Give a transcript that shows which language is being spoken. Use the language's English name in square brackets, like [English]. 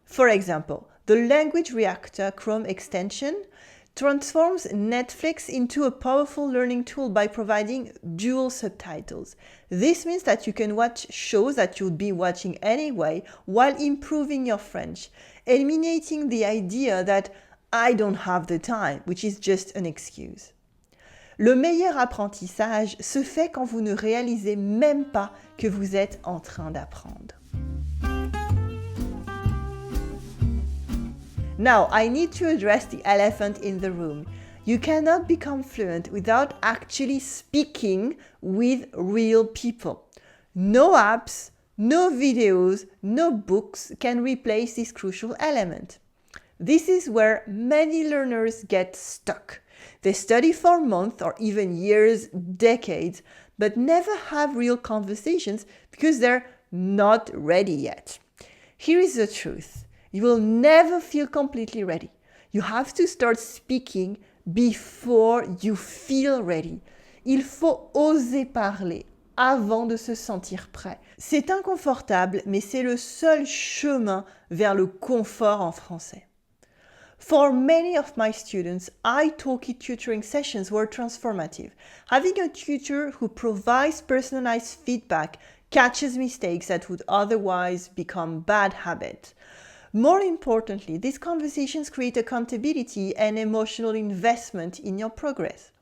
[English] For example, the Language Reactor Chrome extension transforms Netflix into a powerful learning tool by providing dual subtitles. This means that you can watch shows that you'd be watching anyway while improving your French, eliminating the idea that I don't have the time, which is just an excuse. [French] Le meilleur apprentissage se fait quand vous ne réalisez même pas que vous êtes en train d'apprendre. [English] Now, I need to address the elephant in the room. You cannot become fluent without actually speaking with real people. No apps, no videos, no books can replace this crucial element. This is where many learners get stuck. They study for months or even years, decades, but never have real conversations because they're not ready yet. Here is the truth. You will never feel completely ready. You have to start speaking before you feel ready. [French] Il faut oser parler avant de se sentir prêt. C'est inconfortable, mais c'est le seul chemin vers le confort en français. [English] For many of my students, italki tutoring sessions were transformative. Having a tutor who provides personalized feedback catches mistakes that would otherwise become bad habits. More importantly, these conversations create accountability and emotional investment in your progress.